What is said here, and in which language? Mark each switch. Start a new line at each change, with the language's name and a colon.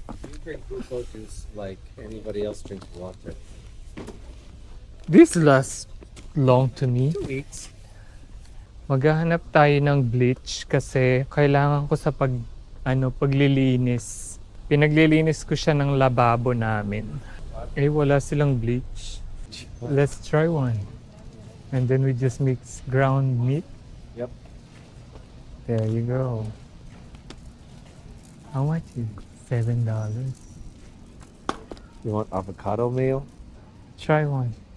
English: You drink glucose juice like anybody else drinks water. This lasts long to me. 2 weeks.
Filipino: Maghahanap tayo ng bleach kasi kailangan ko sa paglilinis. Pinaglilinis ko siya ng lababo namin. Eh, wala silang bleach.
English: Let's try one. And then we just mix ground meat. Yep. There you go. How much is it? $7. You want avocado mayo? Try one.